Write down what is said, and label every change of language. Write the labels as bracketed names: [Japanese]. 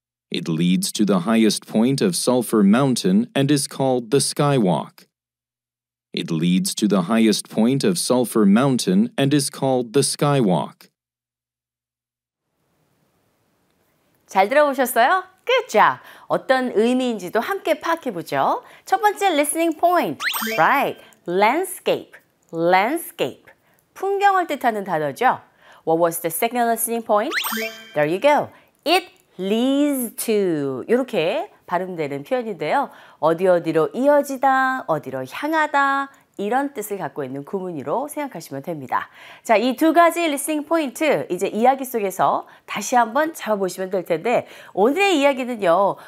[English] It leads to the highest point of Sulphur Mountain and is called the Skywalk. It leads to the highest point of Sulphur Mountain and is called the Skywalk. [Korean] 잘 들어보셨어요? [English] Good job. [Korean] 어떤 의미인지도 함께 파악해보죠. 첫 번째 [English] listening point. Right. Landscape. Landscape. [Korean] 풍경을 뜻하는 단어죠. [English] What was the second listening point? There you go. It leads to. [Korean] 이렇게 발음되는 표현인데요. 어디로 이어지다, 어디로 향하다 이런 뜻을 갖고 있는 구문으로 생각하시면 됩니다. 자, 이 두 가지 리스닝 포인트 이제 이야기 속에서 다시 한번 잡아보시면 될 텐데 오늘의 이야기는요.